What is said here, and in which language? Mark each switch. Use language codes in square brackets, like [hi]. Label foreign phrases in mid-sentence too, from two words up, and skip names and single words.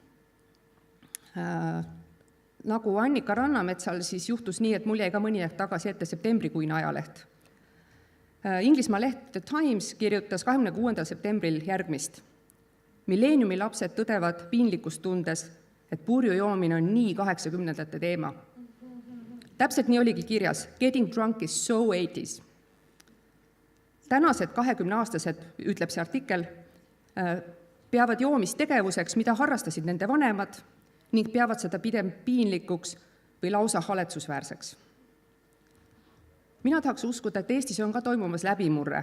[et] Nagu Annika Rannametsal siis juhtus nii, et mul jäi ka mõni aeg tagasi ette septembrikuine ajaleht. Inglismaa leht The Times kirjutas 26. septembril järgmist. Milleeniumi lapsed tõdevad piinlikkust tundes, et purju joomine on nii 80ndate teema. Täpselt nii oligi kirjas, [en] getting drunk is so 80s. [et] Tänased 20-aastased, ütleb see artikkel, peavad joomist tegevuseks, mida harrastasid nende vanemad ning peavad seda pidem piinlikuks või lausa haletsusväärseks. Mina tahaks uskuda, et Eestis on ka toimumas läbimurre.